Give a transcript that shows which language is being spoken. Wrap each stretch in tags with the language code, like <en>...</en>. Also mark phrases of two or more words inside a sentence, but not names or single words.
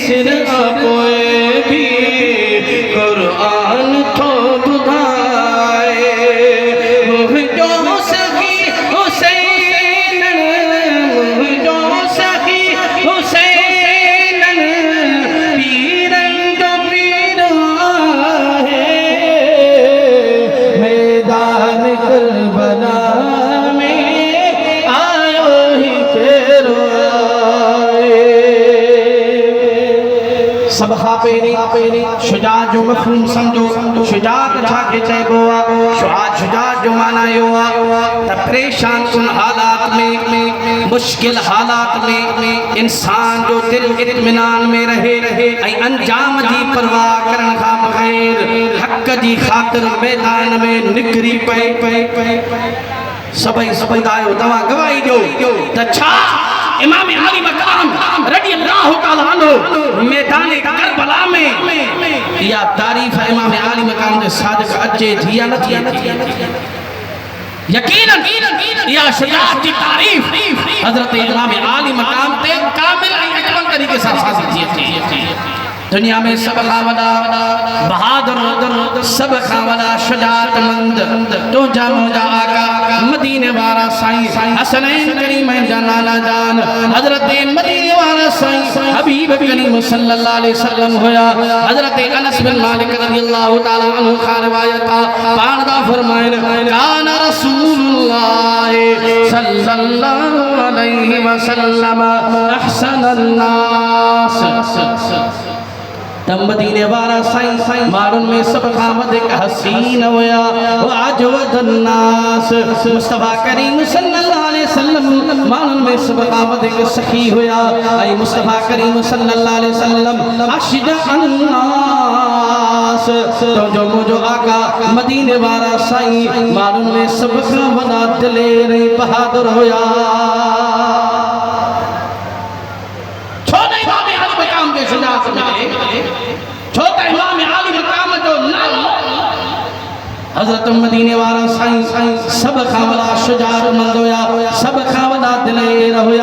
<sd>पोए भी कुरान थो ॿुधाए मुंहिंजो सखी हुसैन मुंहिंजो सखी हुसैन पीरन जो पीर आहे मैदान करबला सब खां पहिरीं शुजात जो मफ़हूम समझो। शुजात छाखे चइबो आहे? शुजात जो माना इहो आहे त परेशान कुन हालात में मुश्किल हालात में इंसान जो दिल इत्मीनान में रहे ऐं अंजाम जी परवाह करण खां बग़ैर हक़ जी ख़ातिर मैदान में निकिरी पए। सभई ॿुधायो, तव्हां गवाही ॾियो त छा इमाम अली मकाम</sd> <ar>رضي الله تعالى عنه</ar> <sd>मैदान करबला में या तारीफ इमाम अली मकाम जे सादिक अचे थी या नथी? यकीनन या शुजाअत की तारीफ हजरत इमाम अली मकाम ते कामिल ऐं अकमल तरीक़े सां सादिक थी। दुनिया में सब खां वॾा बहादुर सब खां वॾा शुजाअतमंद तुंहिंजा मुंहिंजा आका मदीने वारा साईं हसनैन करीमैन जा नाना जान हजरत मदीने वारा साईं हबीब करीम</sd> <ar>صلى الله عليه وسلم</ar> <sd>हुया। हजरत अनस बिन मालिक</sd> <ar>رضي الله تعالى عنه</ar> <sd>खां रिवायत आहे, पाण दा फरमाइन</sd> <ar>كان رسول الله صلى الله عليه وسلم أحسن الناس.</ar> <sd>मदीने वारा साईं माण्हुनि में सब खां वधीक हसीन हुया।</sd> <ar>أجود الناس</ar> <sd>मुस्तफा करीम</sd> <ar>صلى الله عليه وسلم</ar> <sd>माण्हुनि में सब खां वधीक सखी हुया ऐं मुस्तफा करीम</sd> <ar>صلى الله عليه وسلم أشجع الناس.</ar> <sd>तुंहिंजो मुंहिंजो आका मदीने वारा साईं माण्हुनि में सब खां वॾा दिलेर ऐं बहादुर हुया। छो त इमाम अली मकाम जो नालो हजरत मदीने वारा साईं सब खां वॾा शुजाअतमंद हुया, सब खां वॾा दिलेर हुया।</sd>